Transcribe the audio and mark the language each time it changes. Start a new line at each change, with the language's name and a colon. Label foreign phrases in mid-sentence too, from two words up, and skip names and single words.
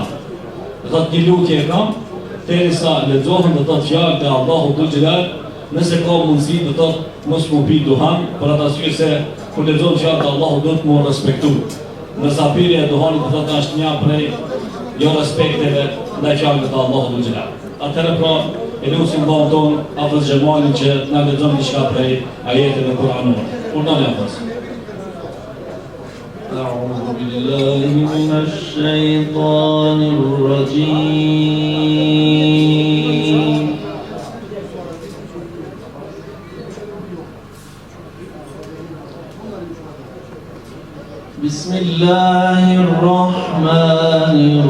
Albanian: Do thotë një lutje e kam, derisa lexohen do thotë fjalët e Allahut Dhul Gjelal, nëse ka mundësi do thotë mos mu pi duhan, për atë arsye se kur lexohen fjalët e Allahut do të mu respektu. në sapirje e duhanit të thotë është një prej jo respekteve ndaj fjalëve të Allahut dhul xhelal. Atëherë pra e lutim Allahun ton Hafez Xhemalin që na lexon diçka prej ajeteve kuranore. Urdhani Hafez.
Arabic: أعوذ بالله من الشيطان الرجيم بسم الله الرحمن